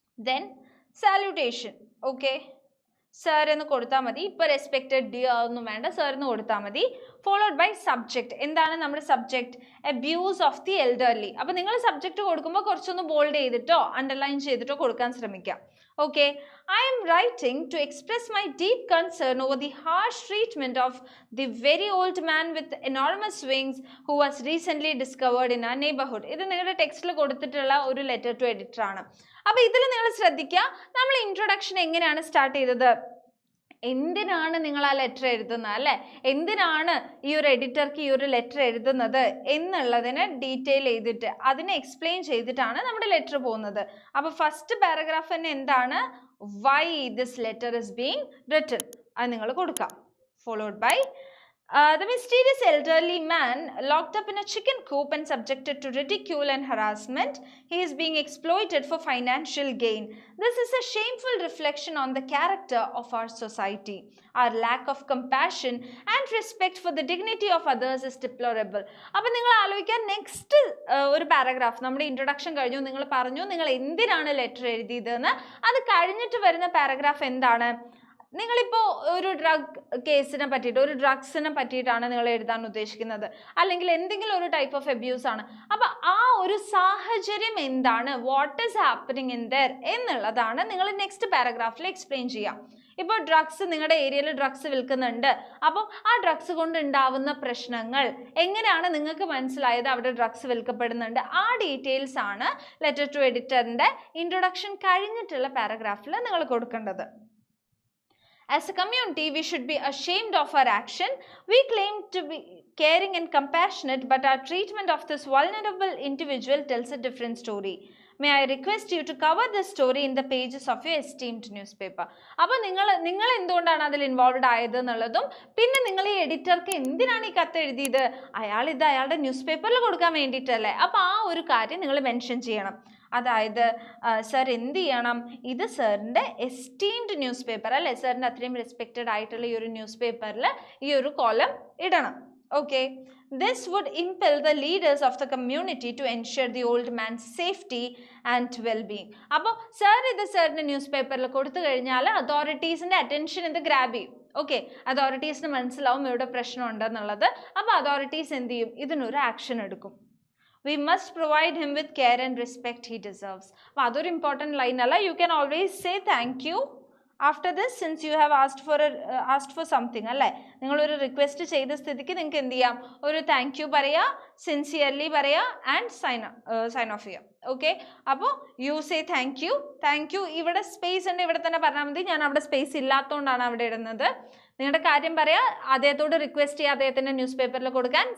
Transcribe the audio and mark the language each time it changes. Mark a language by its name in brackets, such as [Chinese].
[English] Then salutation. [Malayalam] Okay, sir എന്ന് കൊടുത്താൽ മതി. ഇപ്പോൾ റെസ്പെക്റ്റഡ് ഡിയർ ഒന്നും വേണ്ട, സർ എന്ന് കൊടുത്താൽ മതി. [English] Followed by subject. [Malayalam] എന്താണ് നമ്മുടെ subject? [English] Abuse of the elderly. [Malayalam] അപ്പോൾ നിങ്ങൾ സബ്ജക്റ്റ് കൊടുക്കുമ്പോൾ കുറച്ചൊന്ന് ബോൾഡ് ചെയ്തിട്ടോ അണ്ടർലൈൻ ചെയ്തിട്ടോ കൊടുക്കാൻ ശ്രമിക്കാം. [English] Okay, I am writing to express my deep concern over the harsh treatment of the very old man with enormous wings who was recently discovered in our neighborhood. [Malayalam] ഇത് നിങ്ങളുടെ ടെക്സ്റ്റിൽ കൊടുത്തിട്ടുള്ള ഒരു ലെറ്റർ ടു എഡിറ്റർ ആണ്. അപ്പോൾ ഇതിൽ നിങ്ങൾ ശ്രദ്ധിക്കുക, നമ്മൾ ഇൻട്രൊഡക്ഷൻ എങ്ങനെയാണ് സ്റ്റാർട്ട് ചെയ്തത്? എന്തിനാണ് നിങ്ങൾ ആ ലെറ്റർ എഴുതുന്നത് അല്ലേ? എന്തിനാണ് ഈ ഒരു എഡിറ്റർക്ക് ഈ ഒരു ലെറ്റർ എഴുതുന്നത് എന്നുള്ളതിനെ ഡീറ്റെയിൽ ചെയ്തിട്ട് അതിനെ എക്സ്പ്ലെയിൻ ചെയ്തിട്ടാണ് നമ്മുടെ ലെറ്റർ പോകുന്നത്. അപ്പോൾ ഫസ്റ്റ് പാരഗ്രാഫ് തന്നെ എന്താണ്? [English] Why this letter is being written. [Malayalam] അത് നിങ്ങൾ കൊടുക്കാം. [English] Followed by the mysterious elderly man locked up in a chicken coop and subjected to ridicule and harassment. He is being exploited for financial gain. This is a shameful reflection on the character of our society. Our lack of compassion and respect for the dignity of others is deplorable. [Malayalam] അപ്പോൾ നിങ്ങൾ ആലോചിക്കാൻ next ഒരു paragraph നമ്മുടെ introduction കഴിഞ്ഞു. നിങ്ങൾ പറഞ്ഞു നിങ്ങൾ എന്തിനാണ് ലെറ്റർ എഴുതിയതെന്ന്. അത് കഴിഞ്ഞിട്ട് വരുന്ന പാരഗ്രാഫ് എന്താണ്? നിങ്ങളിപ്പോൾ ഒരു ഡ്രഗ് കേസിനെ പറ്റിയിട്ട്, ഒരു ഡ്രഗ്സിനെ പറ്റിയിട്ടാണ് നിങ്ങൾ എഴുതാൻ ഉദ്ദേശിക്കുന്നത്, അല്ലെങ്കിൽ എന്തെങ്കിലും ഒരു ടൈപ്പ് ഓഫ് അബ്യൂസ് ആണ്. അപ്പോൾ ആ ഒരു സാഹചര്യം എന്താണ്? [English] what is happening in there [Malayalam] എന്നുള്ളതാണ് നിങ്ങൾ നെക്സ്റ്റ് പാരഗ്രാഫിൽ എക്സ്പ്ലെയിൻ ചെയ്യാം. ഇപ്പോൾ ഡ്രഗ്സ്, നിങ്ങളുടെ ഏരിയയിൽ ഡ്രഗ്സ് വിൽക്കുന്നുണ്ട്. അപ്പം ആ ഡ്രഗ്സ് കൊണ്ട് ഉണ്ടാവുന്ന പ്രശ്നങ്ങൾ എങ്ങനെയാണ് നിങ്ങൾക്ക് മനസ്സിലായത് അവിടെ ഡ്രഗ്സ് വിൽക്കപ്പെടുന്നുണ്ട്? ആ ഡീറ്റെയിൽസ് ആണ് ലെറ്റർ ടു എഡിറ്ററിൻ്റെ ഇൻട്രൊഡക്ഷൻ കഴിഞ്ഞിട്ടുള്ള പാരഗ്രാഫിൽ നിങ്ങൾ കൊടുക്കേണ്ടത്. [English] As a community, we should be ashamed of our action. We claim to be caring and compassionate, but our treatment of this vulnerable individual tells a different story. May I request you to cover this story in the pages of your esteemed newspaper. [Malayalam] അപ്പോൾ നിങ്ങൾ എന്തുകൊണ്ടാണ് അതിൽ involved ആയത് എന്നുള്ളതും, പിന്നെ നിങ്ങൾ ഈ എഡിറ്റർക്ക് എന്തിനാണ് ഈ കത്ത് എഴുതിയത്? ഇത് അയാളുടെ ന്യൂസ് പേപ്പറിൽ കൊടുക്കാൻ വേണ്ടിയിട്ടല്ലേ? അപ്പോൾ ആ ഒരു കാര്യം നിങ്ങൾ മെൻഷൻ ചെയ്യണം. അതായത് സർ എന്ത് ചെയ്യണം? ഇത് സാറിൻ്റെ എസ്റ്റീംഡ് ന്യൂസ് പേപ്പർ അല്ലേ, സാറിൻ്റെ അത്രയും റെസ്പെക്റ്റഡ് ആയിട്ടുള്ള ഈ ഒരു ന്യൂസ് പേപ്പറിൽ ഈ ഒരു കോലം ഇടണം. [English] Okay, this would impel the leaders of the community to ensure the old man's safety and well-being. [Malayalam] അപ്പോൾ സാർ ഇത് സാറിൻ്റെ ന്യൂസ് പേപ്പറിൽ കൊടുത്തു കഴിഞ്ഞാൽ അതോറിറ്റീസിൻ്റെ അറ്റൻഷൻ ഇത് ഗ്രാബ് ചെയ്യും. ഓക്കെ, അതോറിറ്റീസിന് മനസ്സിലാവും ഇവിടെ പ്രശ്നം ഉണ്ടെന്നുള്ളത്. അപ്പോൾ അതോറിറ്റീസ് എന്ത് ചെയ്യും? ഇതിനൊരു ആക്ഷൻ എടുക്കും. [English] We must provide him with care and respect he deserves. [Malayalam] അപ്പോൾ അതൊരു ഇമ്പോർട്ടൻറ്റ് ലൈൻ അല്ല. [English] You can always say thank you after this since you have asked for something അല്ലേ. [Malayalam] നിങ്ങളൊരു റിക്വസ്റ്റ് ചെയ്ത സ്ഥിതിക്ക് നിങ്ങൾക്ക് എന്ത് ചെയ്യാം? ഒരു താങ്ക് യു പറയുക, സിൻസിയർലി പറയുക, ആൻഡ് സൈൻ ഓഫ് ചെയ്യുക. ഓക്കെ, അപ്പോൾ [English] You say thank you. [Malayalam] ഇവിടെ സ്പേസ് ഉണ്ട്, ഇവിടെ തന്നെ പറഞ്ഞാൽ മതി. ഞാൻ അവിടെ സ്പേസ് ഇല്ലാത്തതുകൊണ്ടാണ് അവിടെ ഇടുന്നത്. നിങ്ങളുടെ കാര്യം പറയാ, അദ്ദേഹത്തോട് റിക്വസ്റ്റ് ചെയ്യുക അദ്ദേഹത്തിൻ്റെ ന്യൂസ് പേപ്പറിൽ കൊടുക്കാൻ.